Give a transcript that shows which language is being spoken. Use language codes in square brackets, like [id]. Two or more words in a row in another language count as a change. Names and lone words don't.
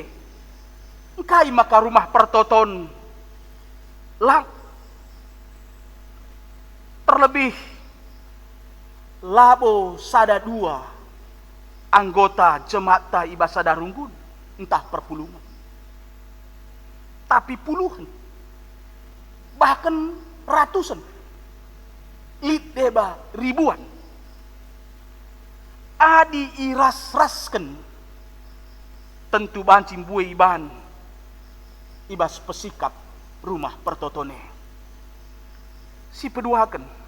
[btx] Engkai maka rumah pertoton lang. Terlebih labo sada 2 anggota jemaat ta ibas sadarunggun entah perpulungan. [id] Tapi puluhan bahkan ratusan [btx] lit deba ribuan adi iras-rasken tentu bancing bue iban ibas pesikap rumah pertotone si peduaken